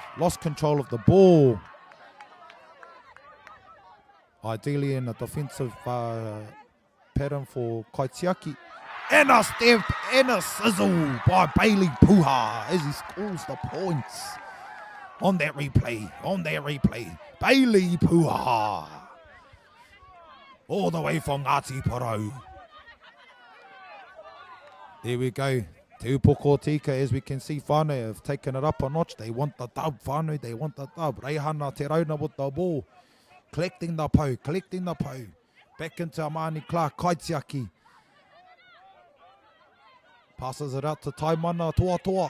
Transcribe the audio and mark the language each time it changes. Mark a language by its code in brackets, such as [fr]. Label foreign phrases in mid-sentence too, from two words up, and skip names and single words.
[en] Lost control of the ball. Ideally in a defensive pattern for Kaitiaki. And a step and a sizzle by Bailey Puha as he scores the points. On that replay. Bailey Puha. All the way from Ngāti Porou. There we go. Te Upoko Tika, as we can see, whānau have taken it up a notch. They want the dub, whānau, they want the dub. Reihana Te Rauna with the ball. Collecting the pau. Back into Amani Clark, Kaitiaki. Passes it out to Taimana Toa.